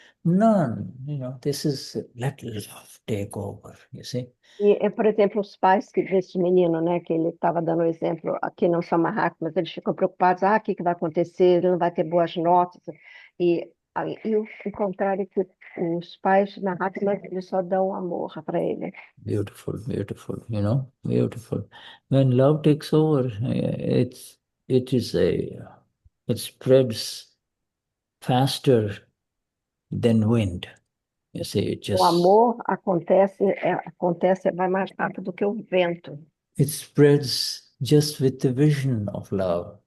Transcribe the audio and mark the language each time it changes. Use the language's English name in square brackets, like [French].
[English] None, this is, let love take over, you see. [Portuguese] E, por exemplo, os pais desse menino, né, que ele estava dando o exemplo, aqui não são mahake, mas eles ficam preocupados, o que vai acontecer, ele não vai ter boas notas. E o contrário, que os pais mahake, eles só dão amor para ele. [English] Beautiful, beautiful, beautiful. When love takes over, it spreads faster than wind. You see, it just. [Portuguese] O amor acontece vai mais rápido do que o vento. [English] It spreads just with the vision of love.